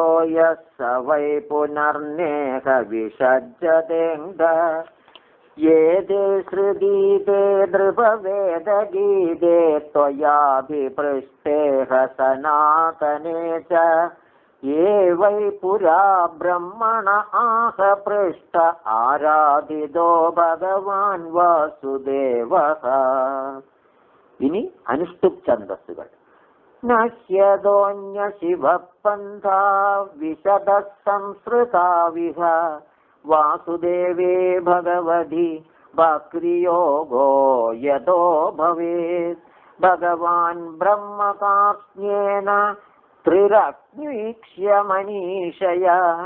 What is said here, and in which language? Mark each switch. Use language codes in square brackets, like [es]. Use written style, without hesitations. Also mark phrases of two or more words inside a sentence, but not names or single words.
[sa] यः स वै पुनर्नेह विसज्जतेऽङ्ग ये ते श्रुतीते नृपवेदगीते त्वयाभिपृष्टेह सनातने च ये वै पुरा ब्रह्मण आह पृष्ठ आराधितो ഭഗവാൻ വാസുദേവഃ. [ml] ഇനി അനുഷ്ടുപ് ഛന്ദസ്സുകൾ. [sa] നശ്യതോന്യ ശിവപന്ഥാ വിശദ സംസ്കൃതാവിഹ വാസുദേവേ ഭഗവതി ഭക്തിയോഗോ യതോ ഭവേത് ഭഗവാൻ ബ്രഹ്മകാജ്ഞേന ത്രിരഗ്നിക്ഷ്യ മനീഷയാ